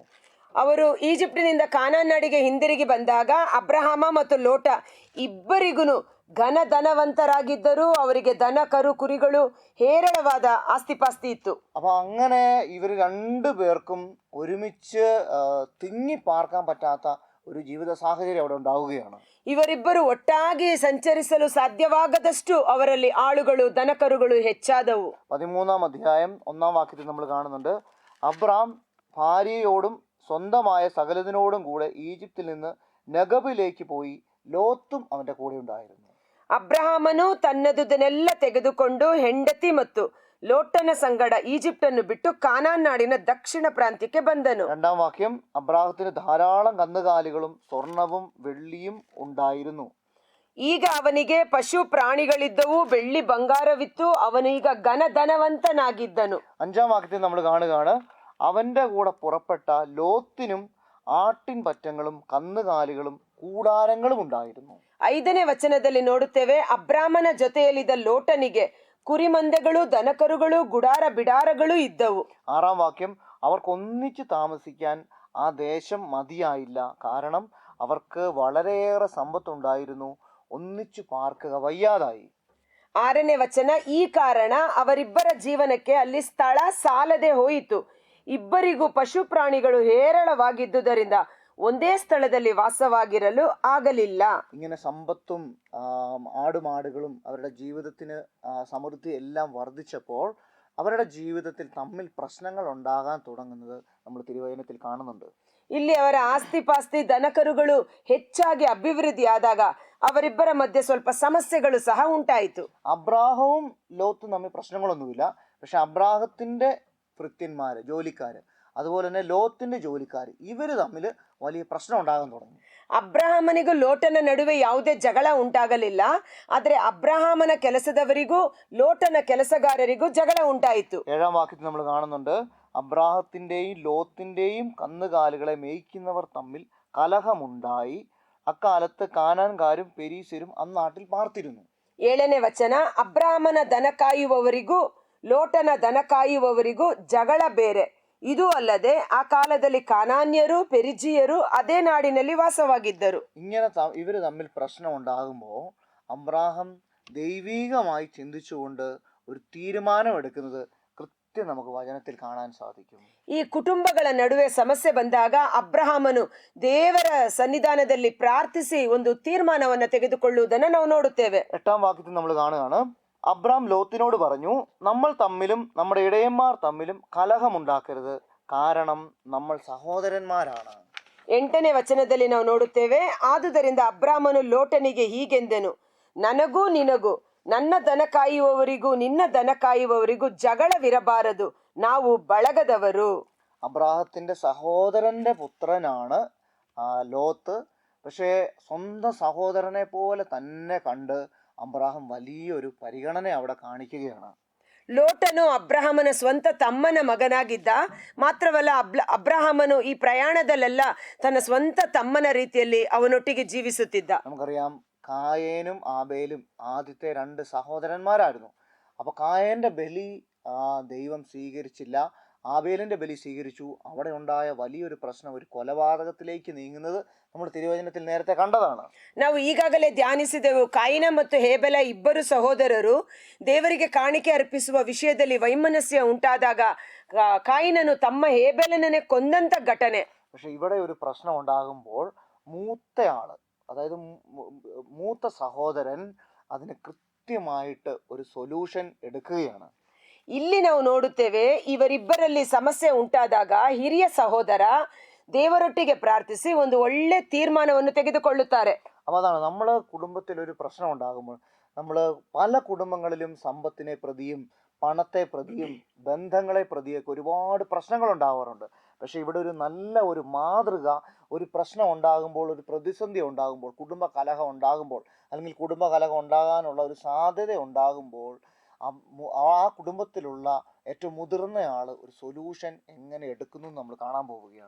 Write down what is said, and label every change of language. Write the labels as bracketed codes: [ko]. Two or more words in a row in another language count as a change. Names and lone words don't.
[kn] ಅವರು ಈಜಿಪ್ಟಿನಿಂದ ಕಾನಾನ್ ನಾಡಿಗೆ ಹಿಂದಿರುಗಿ ಬಂದಾಗ ಅಬ್ರಹಾಮ ಮತ್ತು ಲೋಟ ಇಬ್ಬರಿಗೂ ಘನಧನವಂತರಾಗಿದ್ದರು. ಅವರಿಗೆ ದನ, ಕರು, ಕುರಿಗಳು, ಹೇರಳವಾದ ಆಸ್ತಿಪಾಸ್ತಿ ಇತ್ತು. [ml] അപ്പൊ അങ്ങനെ ഇവർ 2 പേർക്കും ഒരുമിച്ച് തിങ്ങി പാർക്കാൻ പറ്റാത്ത ഒരു ജീവിത സാഹചര്യം അവിടെ ഉണ്ടാവുകയാണ്. [kn] ಇವರಿಬ್ಬರು ಒಟ್ಟಾಗಿ ಸಂಚರಿಸಲು ಸಾಧ್ಯವಾಗದಷ್ಟು ಅವರಲ್ಲಿ ಆಳುಗಳು, ದನಕರುಗಳು ಹೆಚ್ಚಾದವು. [ml] 13-ാം അധ്യായം 1-ാം വാക്യത്തിൽ നമ്മൾ കാണുന്നുണ്ട്, അബ്രാം ഭാര്യയോടും സ്വന്തമായ സകലതിനോടും കൂടെ ഈജിപ്തിൽ നിന്ന് നഗബിലേക്ക് പോയി, ലോത്തും അവന്റെ കൂടെ ഉണ്ടായിരുന്നു. [kn] ಅಬ್ರಹಾಮನು ತನ್ನದುದನ್ನೆಲ್ಲ ತೆಗೆದುಕೊಂಡು ಹೆಂಡತಿ ಮತ್ತು ಲೋಟನ ಸಂಗಡ ಈಜಿಪ್ಟನ್ನು ಬಿಟ್ಟು ಕಾನಾನ್ ನಾಡಿನ ದಕ್ಷಿಣ ಪ್ರಾಂತ್ಯಕ್ಕೆ ಬಂದನು. [ml] 2-ാം വാക്യം, അബ്രാഹത്തിന് ധാരാളം കന്നുകാലികളും സ്വർണവും വെള്ളിയും ഉണ്ടായിരുന്നു. [kn] ಈಗ ಅವನಿಗೆ ಪಶು ಪ್ರಾಣಿಗಳಿದ್ದವು, ಬೆಳ್ಳಿ ಬಂಗಾರವಿತ್ತು, ಅವನು ಈಗ ಘನಧನವಂತನಾಗಿದ್ದನು. [ml] 5-ാം വാക്യത്തിൽ നമ്മൾ കാണുകയാണ്, അവന്റെ കൂടെ പുറപ്പെട്ട ലോത്തിനും ആട്ടിൻ പറ്റങ്ങളും കന്നുകാലികളും കൂടാരങ്ങളും ഉണ്ടായിരുന്നു. [kn] 5ನೇ ವಚನದಲ್ಲಿ ನೋಡುತ್ತೇವೆ, ಅಬ್ರಾಮನ ಜೊತೆಯಲ್ಲಿದ್ದ ಲೋಟನಿಗೆ ಕುರಿಮಂದೆಗಳೂ ದನಕರುಗಳೂ ಗುಡಾರ ಬಿಡಾರಗಳೂ ഇದ್ದವು. [ml] 6-ാം വാക്യം, അവർക്കൊന്നിച്ച് താമസിക്കാൻ ആ ദേശം മതിയായില്ല, കാരണം അവർക്ക് വളരെയേറെ സമ്പത്തുണ്ടായിരുന്നു, ഒന്നിച്ചു പാർക്കുക വയ്യാതായി. [kn] 6ನೇ ವಚನ, ಈ ಕಾರಣ ಅವರಿಬ್ಬರ ಜೀವನಕ್ಕೆ ಅಲ್ಲಿ ಸ್ಥಳ ಸಾಲದೆ ಹೋಯಿತು. ಇಬ್ಬರಿಗೂ ಪಶು ಪ್ರಾಣಿಗಳು ಹೇರಳವಾಗಿದ್ದುದರಿಂದ ಒಂದೇ ಸ್ಥಳದಲ್ಲಿ ವಾಸವಾಗಿರಲು ಆಗಲಿಲ್ಲ. [ml] ഇങ്ങനെ സമ്പത്തും ആടുമാടുകളും അവരുടെ ജീവിതത്തിന് സമൃദ്ധി എല്ലാം വർദ്ധിച്ചപ്പോൾ അവരുടെ ജീവിതത്തിൽ തമ്മിൽ പ്രശ്നങ്ങൾ ഉണ്ടാകാൻ തുടങ്ങുന്നത് നമ്മൾ തിരുവചനത്തിൽ കാണുന്നുണ്ട്. [kn] ಇಲ್ಲಿ ಅವರ ಆಸ್ತಿ ಪಾಸ್ತಿ ದನಕರುಗಳು ಹೆಚ್ಚಾಗಿ അഭിവൃദ്ധിയാದಾಗ ಅವರಿಬ್ಬರ ಮಧ್ಯೆ ಸ್ವಲ್ಪ സമസ്ಯೆಗಳು ಸಹ ಉಂಟಾಯಿತು. [ml] അബ്രാഹവും ലോത്തും തമ്മിൽ പ്രശ്നങ്ങളൊന്നുമില്ല. പക്ഷെ അബ്രാഹത്തിന്റെ ഭൃത്യന്മാര്, ജോലിക്കാര്, അതുപോലെ തന്നെ ലോത്തിന്റെ ജോലിക്കാര്, ഇവര് തമ്മിൽ വലിയ പ്രശ്നം ഉണ്ടാകാൻ തുടങ്ങി. [kn] ಅಬ್ರಹಾಮನಿಗೂ ಲೋಟನ ನಡುವೆ ಯಾವುದೇ ಜಗಳ ಉಂಟಾಗಲಿಲ್ಲ. ಆದರೆ ಅಬ್ರಹಾಮನ ಕೆಲಸದವರಿಗೂ ಲೋಟನ ಕೆಲಸಗಾರರಿಗೂ ಜಗಳ ಉಂಟಾಯಿತು. [ml] 7-ാം വാക്യത്തിൽ നമ്മൾ കാണുന്നുണ്ട്, അബ്രാഹത്തിന്റെയും ലോത്തിന്റെയും കന്നുകാലികളെ മേയ്ക്കുന്നവർ തമ്മിൽ കലഹമുണ്ടായി. അക്കാലത്ത് കാനാൻകാരും പെരീസ്യരും അന്നാട്ടിൽ പാർത്തിരുന്നു. [kn] 7ನೇ ವಚನ, ಅಬ್ರಹಾಮನ ದನ ಕಾಯುವವರಿಗೂ ಲೋಟನ ದನ ಕಾಯುವವರಿಗೂ ಜಗಳ ಬೇರೆ. ಇದು ಅಲ್ಲದೆ ಆ ಕಾಲದಲ್ಲಿ ಕಾನಾನ್ಯರು ಪೆರಿಜಿಯರು ಅದೇ നാടിನಲ್ಲಿ വാസವಾಗಿದ್ದರು. [ml] ഇങ്ങനെ ഇവര് തമ്മിൽ പ്രശ്നം ഉണ്ടാകുമ്പോൾ അബ്രാഹം ദൈവീകമായി ചിന്തിച്ചുകൊണ്ട് ഒരു തീരുമാനം എടുക്കുന്നത് കൃത്യം നമുക്ക് വചനത്തിൽ കാണാൻ സാധിക്കും. [kn] ಈ ಕುಟುಂಬಗಳ ನಡುವೆ ಸಮಸ್ಯೆ ಬಂದಾಗ ಅಬ್ರಹಾಮನು ದೇವರ ಸನ್ನಿಧಾನದಲ್ಲಿ ಪ್ರಾರ್ಥಿಸಿ ಒಂದು ತೀರ್ಮಾನವನ್ನು ತೆಗೆದುಕೊಳ್ಳುವುದನ್ನು ನಾವು ನೋಡುತ್ತೇವೆ. [ml] 8-ാം വാക്യത്തിൽ നമ്മൾ കാണുകയാണ്, അബ്രാം ലോത്തിനോട് പറഞ്ഞു, നമ്മൾ തമ്മിലും നമ്മുടെ ഇടയന്മാർ തമ്മിലും കലഹമുണ്ടാക്കരുത്, കാരണം നമ്മൾ സഹോദരന്മാരാണ്. [kn] 8ನೇ ವಚನದಲ್ಲಿ ನಾವು ನೋಡುತ್ತೇವೆ, ಆದುದರಿಂದ ಅಬ್ರಾಮನು ಲೋಟನಿಗೆ ಹೀಗೆಂದನು, ನನಗೂ ನಿನಗೂ ನನ್ನ ದನ ಕಾಯುವವರಿಗೂ ನಿನ್ನ ದನ ಕಾಯುವವರಿಗೂ ಜಗಳವಿರಬಾರದು, ನಾವು ಬಳಗದವರು. [ml] അബ്രാഹത്തിന്റെ സഹോദരന്റെ പുത്രനാണ് ലോത്ത്. പക്ഷേ സ്വന്തം സഹോദരനെ പോലെ തന്നെ കണ്ട് അബ്രാഹം വലിയൊരു പരിഗണന അവിടെ കാണിക്കുകയാണ്. [kn] ಲೋಟನು ಅಬ್ರಹಾಮನ ಸ್ವಂತ ತಮ್ಮನ ಮಗನಾಗಿದ್ದ. ಮಾತ್ರವಲ್ಲ, ಅಬ್ರಹಾಮನು ಈ ಪ್ರಯಾಣದಲ್ಲೆಲ್ಲ ತನ್ನ ಸ್ವಂತ ತಮ್ಮನ ರೀತಿಯಲ್ಲಿ ಅವನೊಟ್ಟಿಗೆ ಜೀವಿಸುತ್ತಿದ್ದ. [ml] നമുക്കറിയാം, കായേനും ആബേലും ആദ്യത്തെ 2 സഹോദരന്മാരായിരുന്നു. അപ്പൊ കായേന്റെ ബലി ദൈവം സ്വീകരിച്ചില്ല, ആബേലിന്റെ ബലി സ്വീകരിച്ചു. അവിടെ ഉണ്ടായ വലിയൊരു പ്രശ്നം ഒരു കൊലപാതകത്തിലേക്ക് നീങ്ങുന്നത് നമ്മൾ തിരുവചനത്തിൽ നേരത്തെ കണ്ടതാണ്. [kn] ನಾವು ಈಗಾಗಲೇ ಧ್ಯಾನಿಸಿದೆವು, ಕಾಯಿನ ಮತ್ತು ಹೇಬೆಲ ಇಬ್ಬರು ಸಹೋದರರು ದೇವರಿಗೆ ಕಾಣಿಕೆ ಅರ್ಪಿಸುವ ವಿಷಯದಲ್ಲಿ ವೈಮನಸ್ಯ ಉಂಟಾದಾಗ ಕಾಯಿನನು ತಮ್ಮ ಹೇಬೆಲನನ್ನೇ ಕೊಂದಂತ ಘಟನೆ. [ml] പക്ഷെ ഇവിടെ ഒരു പ്രശ്നം ഉണ്ടാകുമ്പോൾ മൂത്തയാള്, അതായത് മൂത്ത സഹോദരൻ അതിന് കൃത്യമായിട്ട് ഒരു സൊല്യൂഷൻ എടുക്കുകയാണ്. [kn] ಇಲ್ಲಿ ನಾವು ನೋಡುತ್ತೇವೆ, ಇವರಿಬ್ಬರಲ್ಲಿ ಸಮಸ್ಯೆ ಉಂಟಾದಾಗ ಹಿರಿಯ ಸಹೋದರ ದೇವರೊಟ್ಟಿಗೆ ಪ್ರಾರ್ಥಿಸಿ ಒಂದು ಒಳ್ಳೆ ತೀರ್ಮಾನವನ್ನು ತೆಗೆದುಕೊಳ್ಳುತ್ತಾರೆ. [ml] അപ്പൊ അതാണ്, നമ്മള് കുടുംബത്തിൽ ഒരു പ്രശ്നം ഉണ്ടാകുമ്പോൾ നമ്മള് പല കുടുംബങ്ങളിലും സമ്പത്തിനെ പ്രതിയും പണത്തെ പ്രതിയും ബന്ധങ്ങളെ പ്രതിയൊക്കെ ഒരുപാട് പ്രശ്നങ്ങൾ ഉണ്ടാവാറുണ്ട്. പക്ഷെ ഇവിടെ ഒരു നല്ല ഒരു മാതൃക, ഒരു പ്രശ്നം ഉണ്ടാകുമ്പോൾ, ഒരു പ്രതിസന്ധി ഉണ്ടാകുമ്പോൾ, കുടുംബ കലഹം ഉണ്ടാകുമ്പോൾ, അല്ലെങ്കിൽ കുടുംബ കലഹം ഉണ്ടാകാനുള്ള ഒരു സാധ്യത ഉണ്ടാകുമ്പോൾ ആ കുടുംബത്തിലുള്ള ഏറ്റവും മുതിർന്നയാള് ഒരു സൊല്യൂഷൻ എങ്ങനെ എടുക്കുന്നു നമ്മൾ കാണാൻ പോവുകയാണ്.